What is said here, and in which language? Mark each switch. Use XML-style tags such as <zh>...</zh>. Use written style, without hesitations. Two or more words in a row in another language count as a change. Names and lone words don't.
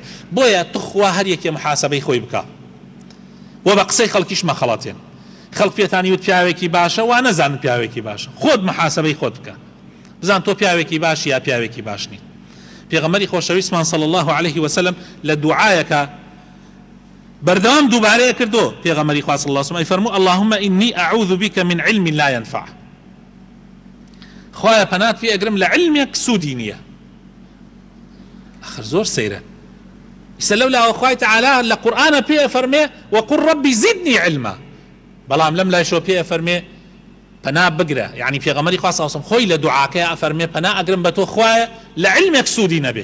<ckb>بۆیە توخوا هەر یەکێ محاسەبەی خۆی بکە و بە قسەی خەڵکیش مەخەڵەتێن. خەڵک پێتانی وت پیاوێکی باشە وا نەزانن پیاوێکی باشە، خۆت محاسەبەی خۆت بکە، بزان تۆ پیاوێکی باشی یا پیاوێکی باش نیت. پێغەمبەری خۆشەویستمان</ckb> <ar>صلی الله عليه وسلم</ar> <ckb>لە دوعایەکە بەردەوام دووبارەیە کردو، پێغەمبەری خوا</ckb> <ar>صلی الله عليه وسلم</ar> <ckb>فەرموو</ckb> <ar>اللهم إني أعوذ بك من علم لا ينفع.</ar> <ckb>خوایە پەنات پێ ئەگرم لە علمێک سوودی نییە. ئەخر زۆر سەیرە. ئیسا لەولا خوای تەعالی لە قورئانە پێ فەرمێ</ckb> <ar>وەقل رەبی زیدنی علما،</ar> <ckb>بەڵام لەم لایشەوە پێ فەرمێ پەنا بگرە، یعنی پێغەمبەری خوا</ckb> <ar>صلی الله عليه وسلم</ar> <ckb>خۆی لە دوعاکەیە ئەفەرمێ پەنا ئەگرم بە تۆ خوایە لە علمێک سوودی نەبێ.</ckb>